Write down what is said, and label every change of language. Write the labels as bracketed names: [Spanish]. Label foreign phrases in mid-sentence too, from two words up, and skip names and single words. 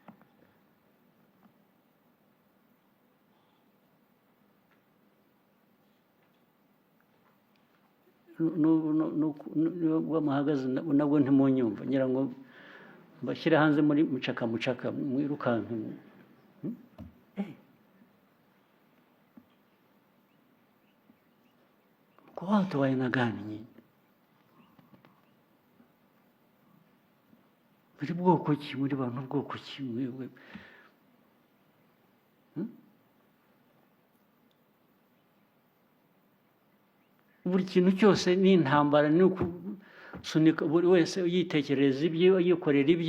[Kinyarwanda] Muhagaze nabwo ntimunyumva, ngira ngo mbashyire hanze muri mucaka mwirukanke. [Swahili] Kwa watu wa aina gani nyinyi? [Kinyarwanda] Muri bwoko ki? Muri bantu bwoko ki mwebwe? Buri kintu cyose ni intambara, ni ukusunika buri wese yitekereza ibye, yikorera ibye.